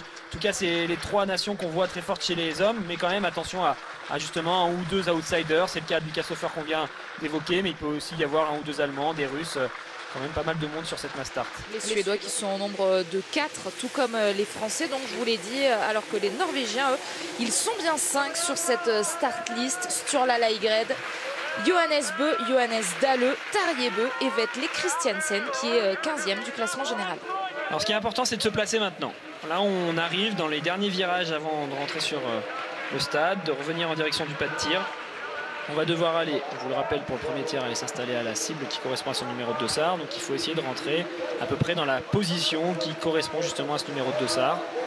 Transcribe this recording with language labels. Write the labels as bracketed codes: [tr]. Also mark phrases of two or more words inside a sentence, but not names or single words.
[fr] En tout cas, c'est les 3 nations qu'on voit très fortes chez les hommes. Mais quand même, attention à justement 1 ou 2 outsiders. C'est le cas de Lucas Sofer qu'on vient d'évoquer. Mais il peut aussi y avoir 1 ou 2 Allemands, des Russes. Quand même pas mal de monde sur cette [en] mass start. [fr] Les Suédois qui sont au nombre de 4, tout comme les Français, donc je vous l'ai dit, alors que les Norvégiens, eux, ils sont bien 5 sur cette [en] start list. [fr] Sturla Laigred, Johannes Bö, Johannes Dahle, Tarjei Bø et Vetle Christiansen qui est 15e du classement général. Alors ce qui est important, c'est de se placer maintenant. Là, on arrive dans les derniers virages avant de rentrer sur le stade, de revenir en direction du pas de tir. On va devoir aller, je vous le rappelle, pour le premier tir, aller s'installer à la cible qui correspond à son numéro de dossard. Donc il faut essayer de rentrer à peu près dans la position qui correspond justement à ce numéro de dossard.